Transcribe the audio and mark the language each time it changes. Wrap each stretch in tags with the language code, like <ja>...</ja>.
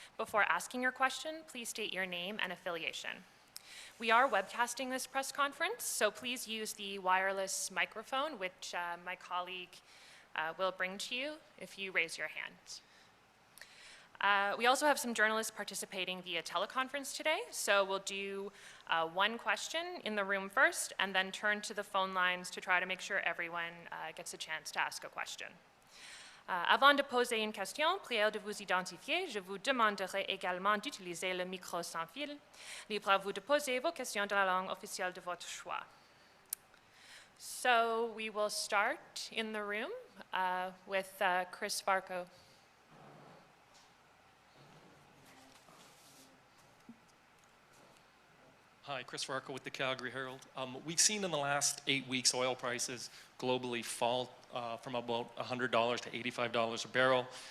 <en>Before asking your question, please state your name and affiliation. We are webcasting this press conference, so please use the wireless microphone, which my colleague will bring to you if you raise your hand. We also have some journalists participating via teleconference today, so we'll do one question in the room first and then turn to the phone lines to try to make sure everyone gets a chance to ask a question.</en> <fr>Avant de poser une question, prière de vous identifier, je vous demanderai également d'utiliser le micro sans fil. Libre à vous de poser vos questions dans la langue officielle de votre choix.</fr> <en>So we will start in the room with Chris Varco. Hi, Chris Varco with the Calgary Herald. We've seen in the last 8 weeks oil prices globally fall from about $100 to $85 a barrel.</en>